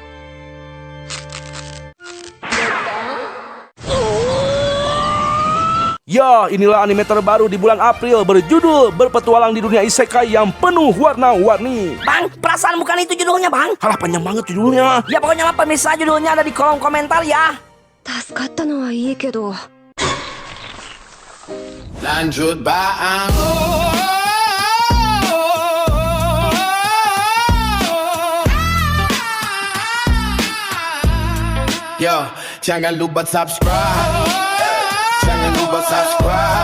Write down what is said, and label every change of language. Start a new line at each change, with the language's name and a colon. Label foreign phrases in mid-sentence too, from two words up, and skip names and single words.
Indonesian: Ya, inilah anime terbaru di bulan April berjudul Berpetualang di Dunia Isekai yang penuh warna-warni. Bang, perasaan bukan itu judulnya, Bang. Halah, panjang banget judulnya. Ya pokoknya mah pemirsa judulnya ada di kolom komentar ya.
Japanese: 助かったのはいいけど
Indonesian: Lanjut bang. Yo, jangan lupa subscribe. Jangan lupa subscribe.